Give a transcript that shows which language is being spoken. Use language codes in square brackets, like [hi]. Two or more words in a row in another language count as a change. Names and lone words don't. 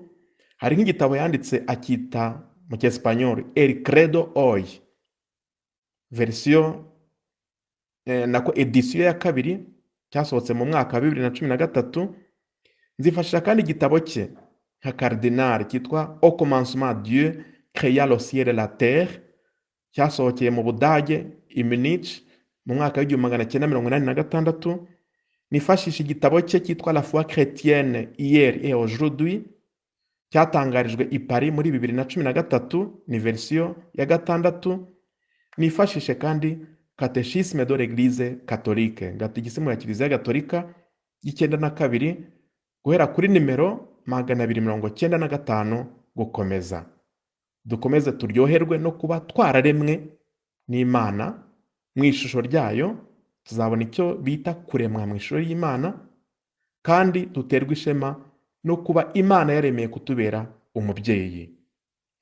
[rw] Hari nk'igitabo yanditse akita mu cyesipanyol El Credo Hoy, verisiyo nako edisiyo ya 2 cyasohotse mu mwaka wa 2013. Nzifashisha kandi igitabo cye nka Kardinal cyitwa Au commencement Dieu créa le ciel et la terre, cyasohokeye mu Budage i Munich mu mwaka wa 1986. Nifashisha igitabo cye cyitwa La foi chrétienne hier et aujourd'hui, cyatangarijwe i Paris muri 2013, ni verisiyo ya 6. Nifashishe kandi Catéchisme de l'Église catholique, gatigisimu ya Kiliziya Gatolika y'9 guhera kuri nimero 295 gukomeza. Dukomeze turyoherwe no kuba twararemwe n'Imana mu ishusho ryayo, tuzabona icyo bita kuremwa mu ishusho y'Imana, kandi duterwe ishema no kuba Imana yaremeye kutubera umubyeyi.